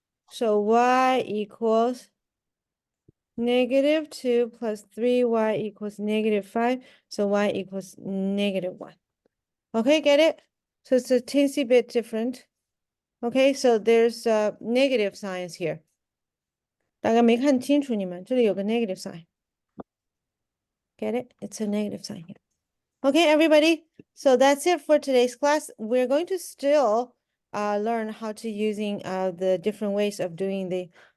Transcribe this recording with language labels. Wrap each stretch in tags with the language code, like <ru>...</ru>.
<en>So y equals negative 2 plus 3y equals negative 5. So y equals negative 1. Okay, get it? So it's a teensy bit different. Okay, so there's negative signs here.</en> <zh>大概没看清楚你们，这里有个 negative sign.</zh> <en>Get it? It's a negative sign here. Okay, everybody. So that's it for today's class. We're going to still learn how to using the different ways of doing the.</en>